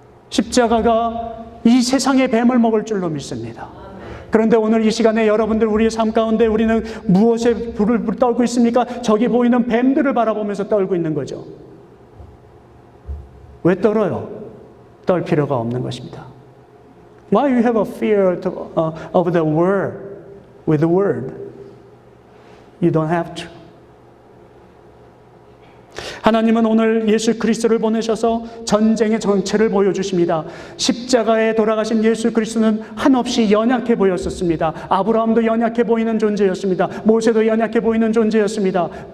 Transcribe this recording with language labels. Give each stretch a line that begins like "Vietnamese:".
Korean: 십자가가 이 세상의 뱀을 먹을 줄로 믿습니다. 그런데 오늘 이 시간에 여러분들 우리의 삶 가운데 우리는 무엇에 불을 떨고 있습니까? 저기 보이는 뱀들을 바라보면서 떨고 있는 거죠. 왜 떨어요? 떨 필요가 없는 것입니다.
English: Why you have a fear of the word with the word? You don't have to.
Korean: 하나님은 오늘 예수 그리스도를 보내셔서 전쟁의 정체를 보여주십니다. 십자가에 돌아가신 예수 그리스도는 한없이 연약해 보였었습니다. 아브라함도 연약해 보이는 존재였습니다. 모세도 연약해 보이는 존재였습니다.